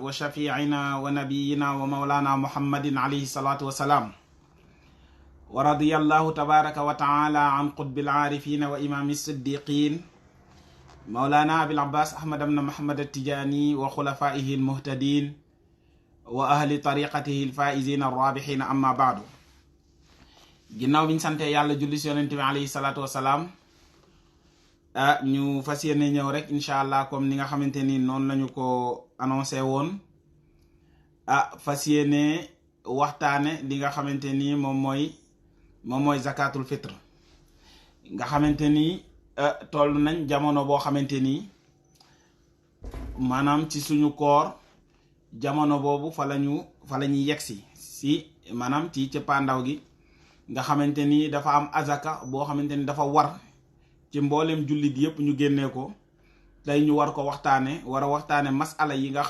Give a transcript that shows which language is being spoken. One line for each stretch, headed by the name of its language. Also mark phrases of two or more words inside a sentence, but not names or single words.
Arabic: وشفيعنا ونبينا ومولانا محمد عليه الصلاة والسلام ورضي الله تبارك وتعالى عن قطب العارفين وإمام الصديقين مولانا أبي العباس أحمد بن محمد التجاني وخلفائه المهتدين وأهل طريقته الفائزين الرابحين أما بعد
Wolof: ginnaaw biñ sante yàlla julli ci yonent bi
Arabic: عليه الصلاة والسلام
Wolof: ñu fas yéene ñëw rek
Arabic: إن شاء الله
Wolof: comme ni nga xamante ni noonu lañu ko annoncé woon fas yéene waxtaane li nga xamante ni moom mooy
Arabic: زكاة الفطر
Wolof: nga xamante ni toll nañ jamono boo xamante ni maanaam ci suñu koor jamono boobu fa lañuy yegsi si maanaam ci cëppaandaw gi nga xamante ni dafa am azaka boo xamante ni dafa war ci mboolem jullit yépp ñu génnee ko tey ñu war ko waxtaane masala yi nga